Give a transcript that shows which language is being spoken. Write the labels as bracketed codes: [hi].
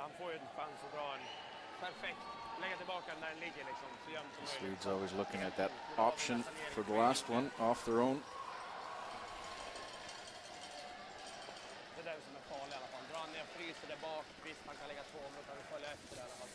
[sv] Han får ju en chans att dra en perfekt. Lägga tillbaka den där den ligger liksom så jämnt som [en] The [sv] möjligt. [en] Swedes always looking at that option for the last one off their own. [sv] Det är den som är farlig i alla fall. Drar han ner fryser där bak. Visst, han kan lägga 2, men då kan vi följa efter det i alla fall.